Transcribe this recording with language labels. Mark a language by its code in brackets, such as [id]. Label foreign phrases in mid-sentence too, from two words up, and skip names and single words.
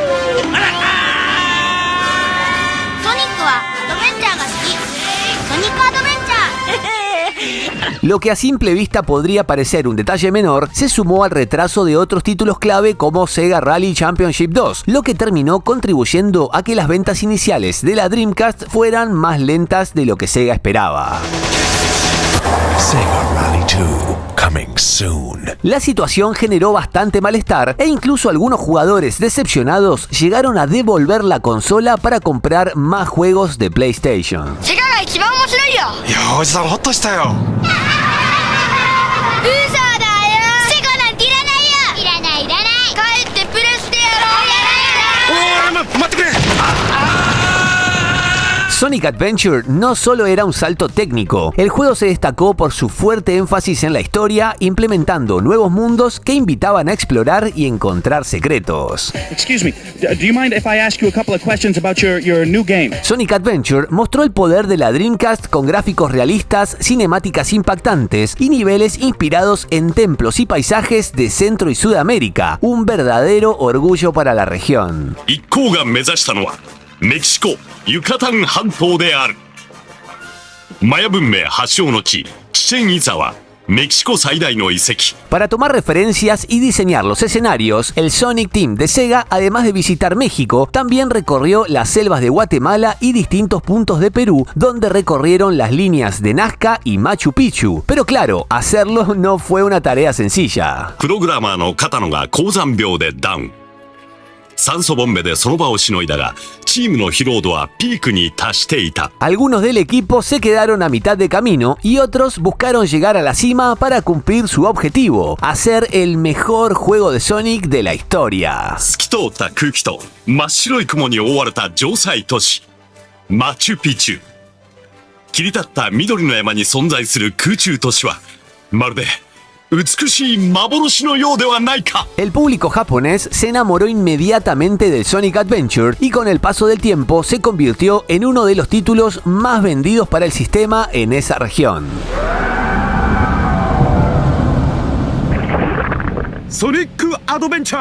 [es] Lo que a simple vista podría parecer un detalle menor, se sumó al retraso de otros títulos clave como Sega Rally Championship 2, lo que terminó contribuyendo a que las ventas iniciales de la Dreamcast fueran más lentas de lo que Sega esperaba. [en] Sega Rally 2, coming soon. [es] La situación generó bastante malestar e incluso algunos jugadores decepcionados llegaron a devolver la consola para comprar más juegos de PlayStation. Sonic Adventure no solo era un salto técnico, el juego se destacó por su fuerte énfasis en la historia, implementando nuevos mundos que invitaban a explorar y encontrar secretos. [en] Excuse me, do you mind if I ask you a couple of questions about your new game? [es] Sonic Adventure mostró el poder de la Dreamcast con gráficos realistas, cinemáticas impactantes y niveles inspirados en templos y paisajes de Centro y Sudamérica, un verdadero orgullo para la región. [ja] メキシコユカタン半島である。マヤ文明発祥の地チチェンイツァはメキシコ最大の遺跡。 [es] Para tomar referencias y diseñar los escenarios, el Sonic Team de Sega, además de visitar México, también recorrió las selvas de Guatemala y distintos puntos de Perú, donde recorrieron las líneas de Nazca y Machu Picchu. Pero claro, hacerlo no fue una tarea sencilla. [ja] プログラマーの片野が高山病でダウン。 酸素ボンベでその場をしのいだが、チームの疲労度はピークに達していた。 [es] Algunos del equipo se quedaron a mitad de camino y otros buscaron llegar a la cima para cumplir su objetivo, hacer el mejor juego de Sonic de la historia. [ja] 透き通った空気と真っ白い雲に覆われた城塞都市マチュピチュ。切り立った緑の山に存在する空中都市はまるで [es] El público japonés se enamoró inmediatamente del Sonic Adventure y con el paso del tiempo se convirtió en uno de los títulos más vendidos para el sistema en esa región. Sonic Adventure.